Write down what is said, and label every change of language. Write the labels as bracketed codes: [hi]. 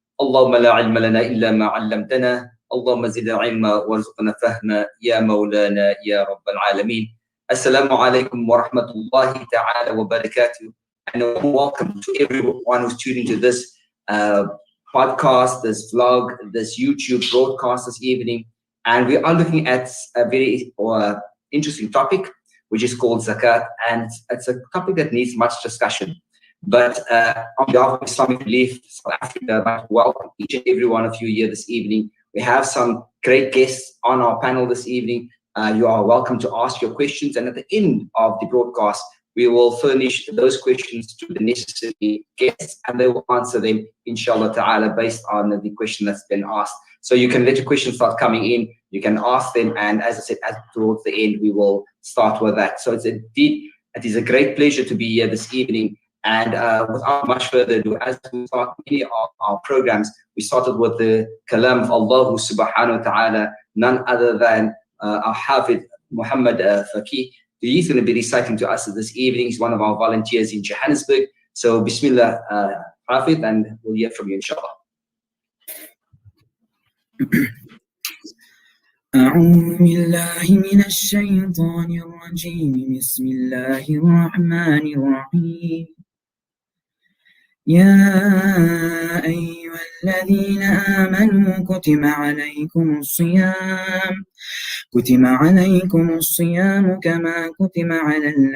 [ar] اللهم لا علم لنا إلا ما علمتنا اللهم زدنا علما وارزقنا فهما يا مولانا يا رب العالمين السلام عليكم ورحمة الله تعالى وبركاته [en] and welcome to everyone who's tuning to this podcast, this vlog, this YouTube broadcast this evening. And we are looking at a very interesting topic, which is called Zakat. And it's a topic that needs much discussion. But on behalf of Islamic Relief South Africa, I'd like to welcome each and every one of you here this evening. We have some great guests on our panel this evening. You are welcome to ask your questions. And at the end of the broadcast, we will furnish those questions to the necessary guests and they will answer them, inshallah ta'ala, based on the question that's been asked. So you can let your questions start coming in, you can ask them, and as I said, towards the end, we will start with that. So it is a great pleasure to be here this evening. And without much further ado, as we start many of our programs, we started with the kalam of Allah subhanahu wa ta'ala, none other than our Hafid Muhammad Faqih. He's going to be reciting to us this evening. He's one of our volunteers in Johannesburg. So, Bismillah, Hafid, and we'll hear from you, inshallah. [ar] أعوذ بالله من الشيطان الرجيم بسم الله الرحمن الرحيم يا أيها الذين آمنوا كتب عليكم الصيام كما كتب على